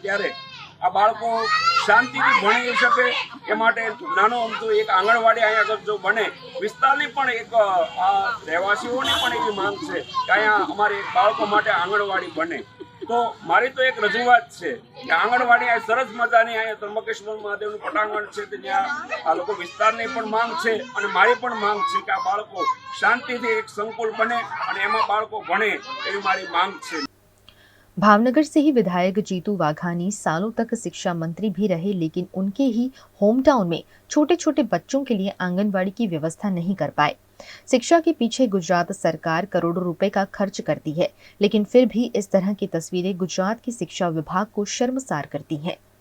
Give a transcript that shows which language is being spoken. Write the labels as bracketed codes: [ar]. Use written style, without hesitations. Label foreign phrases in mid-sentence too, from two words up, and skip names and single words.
[gu] ત્યારે આ બાળકો શાંતિથી ભણી શકે એ માટે નાનો અમથું એક આંગણવાડી અહીંયા આગળ જો બને, વિસ્તારની પણ એક આ રહેવાસીઓની પણ એવી માંગ છે કે અહીંયા અમારે બાળકો માટે આંગણવાડી બને. તો મારી તો એક રજૂઆત છે કે આંગણવાડી આ સરસ મજાની અહીંયા ત્રંબકેશ્વર મહાદેવનું પટાંગણ છે, ત્યાં આ લોકો વિસ્તારની પણ માંગ છે અને મારી પણ માંગ છે કે આ બાળકો શાંતિથી એક સંકુલ બને અને એમાં બાળકો ભણે એવી મારી માંગ છે। [hi] भावनगर से ही विधायक जीतू वाघानी सालों तक शिक्षा मंत्री भी रहे, लेकिन उनके ही होम टाउन में छोटे छोटे बच्चों के लिए आंगनवाड़ी की व्यवस्था नहीं कर पाए। शिक्षा के पीछे गुजरात सरकार करोड़ों रुपए का खर्च करती है, लेकिन फिर भी इस तरह की तस्वीरें गुजरात के शिक्षा विभाग को शर्मसार करती हैं।